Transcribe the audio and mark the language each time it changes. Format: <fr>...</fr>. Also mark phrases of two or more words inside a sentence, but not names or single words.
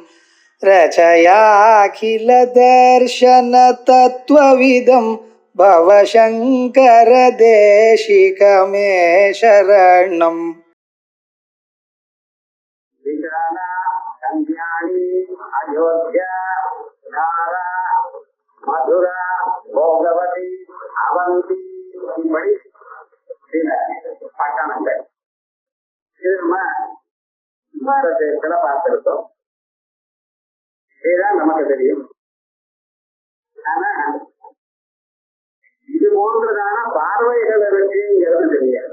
<sa>रचयाखिल दर्शन तत्त्वविदं भवशङ्कर देशिकमे शरणम्</sa> <ta>अयोध्या धारा मधुरा भोगवती அவந்தி இப்படி சில பட்டணங்கள் இது நம்ம பாரதத்துல பார்த்திருக்கோம். இதுதான் நமக்கு தெரியும். ஆனா இது போன்றதான பார்வைகள் இருக்குங்கிறது தெரியாது.</ta>